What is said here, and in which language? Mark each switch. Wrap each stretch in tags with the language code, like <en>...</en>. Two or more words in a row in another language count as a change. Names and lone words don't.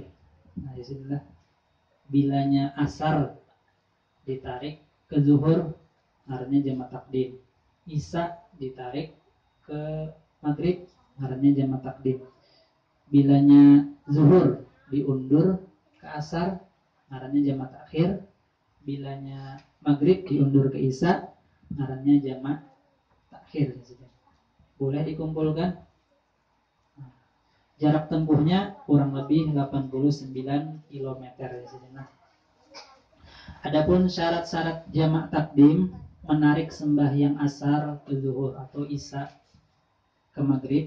<bjn>Nah, disinilah bilanya asar ditarik ke zuhur, ngarannya jamak takdim. Isya ditarik ke maghrib, ngarannya jamak takdim. Bilanya zuhur diundur ke asar, ngarannya jamak takhir. Bilanya maghrib diundur ke isya, ngarannya jamak takhir. Boleh dikumpulkan.</bjn> <id>Jarak tempuhnya kurang lebih 89 km ya saudara. Adapun syarat-syarat jamak takdim menarik sembahyang asar ke zuhur atau isya ke maghrib.</id>